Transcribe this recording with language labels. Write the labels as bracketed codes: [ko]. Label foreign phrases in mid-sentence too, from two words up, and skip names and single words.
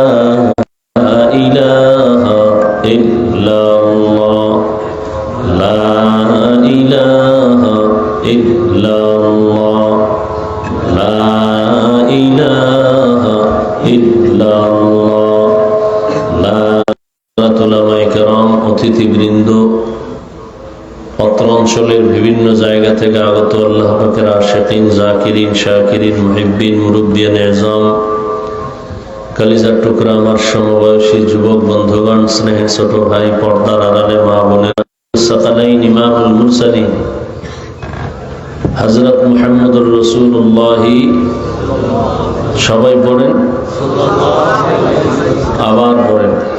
[ar] لا الہ الا اللہ، لا الہ الا اللہ، لا الہ الا اللہ. [bn] উলামায়ে কেরাম, অতিথিবৃন্দ, অত্র অঞ্চলের বিভিন্ন জায়গা থেকে আগত আল্লাহ পাকের [ar] عاشقين، ذاكرين، شاكرين، محبين, [ur] مربیانِ عظام, [bn] কালিজার টুকরা আমার সমবয়সী যুবক বন্ধুগণ, স্নেহের ছোট ভাই, পর্দার আড়ালে মা বোনেরা, সাকালাইন [ar] إمام المرسلين [bn] হযরত [ar] محمد رسول الله, [bn] সবাই পড়েন, আবার পড়েন।